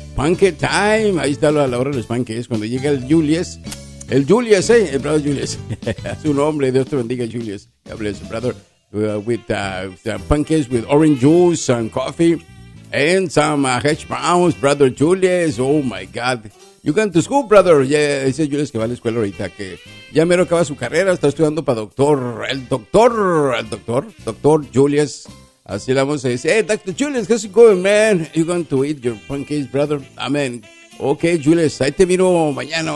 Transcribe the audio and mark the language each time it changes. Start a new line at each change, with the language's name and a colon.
English: Pancake time,
Spanish: ahí está la hora de los pancakes, cuando llega el Julius, ¿eh? El brother Julius, su nombre, Dios te bendiga, Julius.
English: God bless you, brother, with pancakes with orange juice and coffee. And some hedge browns, brother Julius. Oh my God. You going to school, brother.
Spanish: Yeah, dice Julius que va a la escuela ahorita, que ya mero acaba su carrera, está estudiando para doctor. El doctor Julius. Así le vamos a decir.
English: Hey, Dr. Julius, how's it going, man? You going to eat your pancakes, brother? Amen.
Spanish: Okay, Julius, ahí te miro mañana.